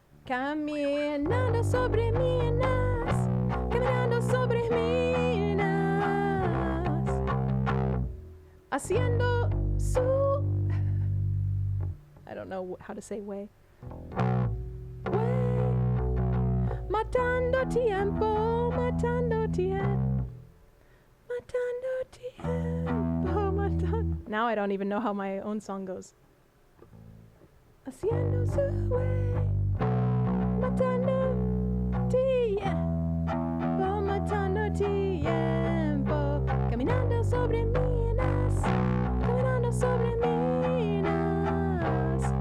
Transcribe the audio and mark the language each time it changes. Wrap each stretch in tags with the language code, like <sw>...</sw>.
<es>Caminando sobre minas. Caminando sobre minas. Haciendo su...</es> <en>I don't know how to say way. Way.</en> <es>Matando tiempo. Matando tiempo. Matando tiempo, matando.</es> <en>Now I don't even know how my own song goes.</en> <es>Haciendo su way, matando tiempo, matando tiempo, caminando sobre minas, caminando sobre minas.</es>